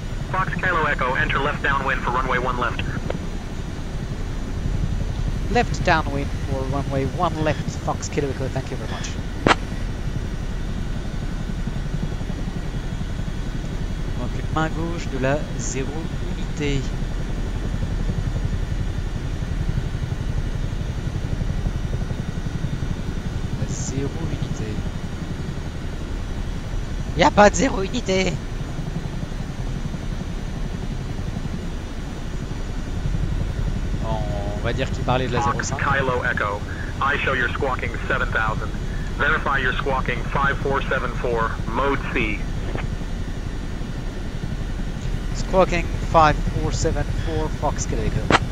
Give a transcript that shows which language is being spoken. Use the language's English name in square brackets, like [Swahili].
[English] Fox Kilo Echo, enter left downwind for runway 1 left. Left downwind for runway 1 left, Fox Kilo Echo, thank you very much. [French] Donc une main gauche de la 0 unité. La 0 unité. Y a pas de 0 unité. On va dire qu'il parlait de la [English] Fox 05. Kilo Echo, I show you're squawking 7000. Verify you're squawking 5474, mode C. Squawking 5474 Fox Kilo Echo.